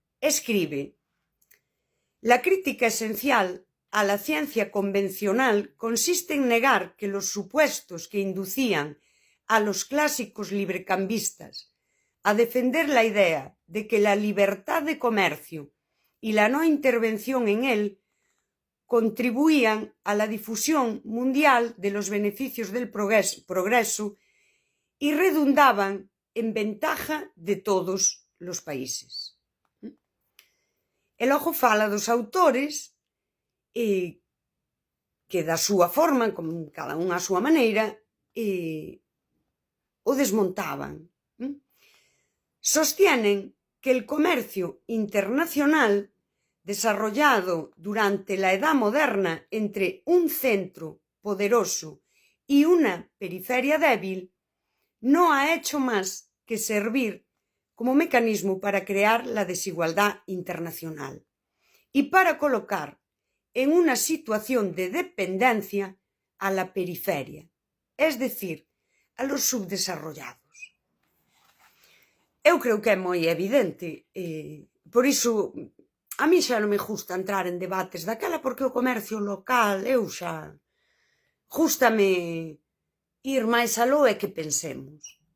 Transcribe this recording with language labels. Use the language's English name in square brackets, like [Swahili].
[Spanish] Escribe: la crítica esencial a la ciencia convencional consiste en negar que los supuestos que inducían a los clásicos librecambistas a defender la idea de que la libertad de comercio y la no intervención en él contribuían a la difusión mundial de los beneficios del progreso y redundaban en ventaja de todos los países. [Galician] E logo fala dos autores que da súa forma, con cada un a súa maneira, o desmontaban. [Spanish] Sostienen que el comercio internacional desarrollado durante la Edad Moderna entre un centro poderoso y una periferia débil no ha hecho más que servir como mecanismo para crear la desigualdad internacional y para colocar en una situación de dependencia a la periferia, es decir, a los subdesarrollados. [Galician] Eu creo que é moi evidente, por iso a mí xa non me gusta entrar en debates daquela, porque o comercio local, eu xa gústame ir máis aló e que pensemos.